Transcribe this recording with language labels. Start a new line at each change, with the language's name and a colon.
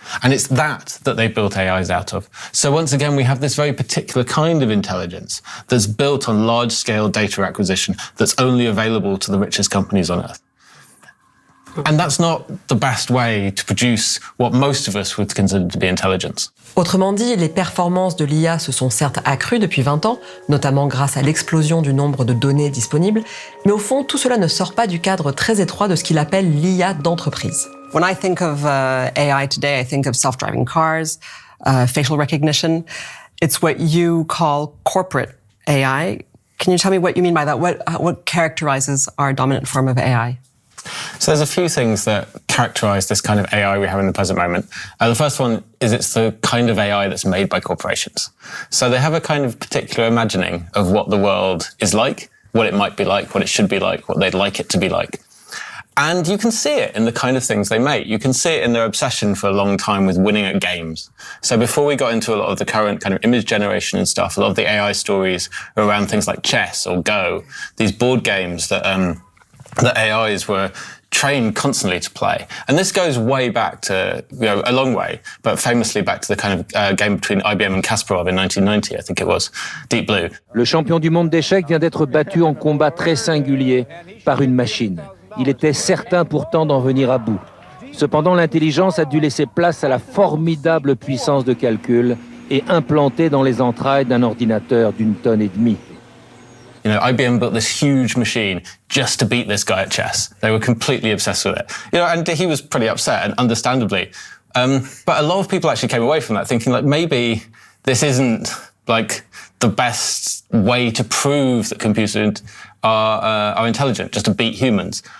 English: And it's that they built AIs out of. So once again, we have this very particular kind of intelligence that's built on large-scale data acquisition that's only available to the richest companies on Earth. And that's not the best way to produce what most of us would consider to be intelligence.
French: Autrement dit, les performances de l'IA se sont certes accrues depuis 20 ans, notamment grâce à l'explosion du nombre de données disponibles, mais au fond, tout cela ne sort pas du cadre très étroit de ce qu'il appelle l'IA d'entreprise.
English: When I think of AI today, I think of self-driving cars, facial recognition. It's what you call corporate AI. Can you tell me what you mean by that? What characterizes our dominant form of AI? So there's a few things that characterize this kind of AI we have in the present moment. The first one is it's the kind of AI that's made by corporations. So they have a kind of particular imagining of what the world is like, what it might be like, what it should be like, what they'd like it to be like. And you can see it in the kind of things they make. You can see it in their obsession for a long time with winning at games. So before we got into a lot of the current kind of image generation and stuff, a lot of the AI stories are around things like chess or Go, these board games that AIs were trained constantly to play. And this goes way back to, a long way, but famously back to the kind of game between IBM and Kasparov in 1990, I think it was, Deep Blue.
French: Le champion du monde d'échecs vient d'être battu en combat très singulier par une machine. Il était certain pourtant d'en venir à bout. Cependant, l'intelligence a dû laisser place à la formidable puissance de calcul et implantée dans les entrailles d'un ordinateur d'une tonne et demie.
English: IBM built this huge machine just to beat this guy at chess. They were completely obsessed with it. And he was pretty upset, and understandably. But a lot of people actually came away from that thinking, maybe this isn't, the best way to prove that computers are intelligent, just to beat humans.